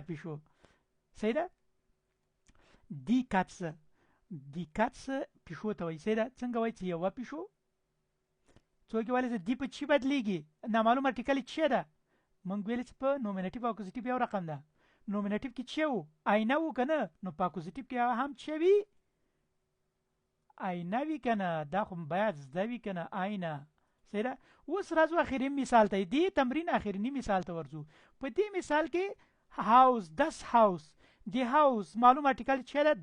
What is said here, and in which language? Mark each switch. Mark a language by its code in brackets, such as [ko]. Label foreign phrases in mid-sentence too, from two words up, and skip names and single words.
[ps] پیشو صحیح ده [de] die Katze [ps] پیشو ته وایي صحیح ده څنګه وایي چې یوه پیشو څوک یې ویلی دی په چی بدلیږي نامعلوم ارټیکل چې ده موږ ویلې چې په نومینټیو او اکوزیټیو یو رقم ده نومینټیو کې چې و آینه و که نه نو په اکوزیټیو کې هم چې وي آینه وي که نه دا خو باید زده وي که نه آینه صحیح ده. اوس راځو اخري مثال ته دې تمرین اخرني مثال ته ورځو په دې مثال کې هاوس [de] das Haus [ps] دی هاوس معلوم ارټیکل چې ده